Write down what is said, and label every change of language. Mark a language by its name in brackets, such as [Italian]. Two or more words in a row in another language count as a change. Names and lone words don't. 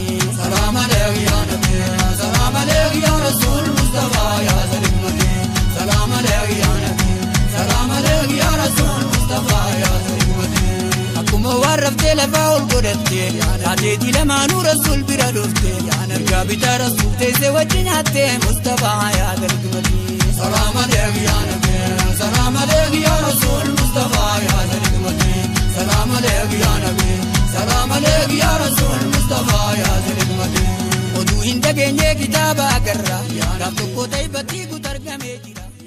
[Arabic] سلام عليه يا نبي، سلام عليه يا رسول Mustafa [Oromo] yaada hikmati. [Arabic] سلام عليه يا نبي، سلام عليه يا رسول Mustafa [Oromo] yaada hikmati. Akkuma waan raftee lafaa ol godhatte haateetti lamaanuu Rasuul bira dhufte mirgaa bitaa Rasuul teessee wajji nyaatte Mustafa yaada hikmati. [Arabic] سلام عليه يا نبي، سلام عليه يا رسول Mustafa [Oromo] yaada hikmati. [Arabic] سلام عليه يا نبي، سلام عليه يا رسول Mustafa [Oromo] yaada hikmati. Oduu hin dhageenye kitaaba agarra gaaf tokko ta'e battii guutargamee jira.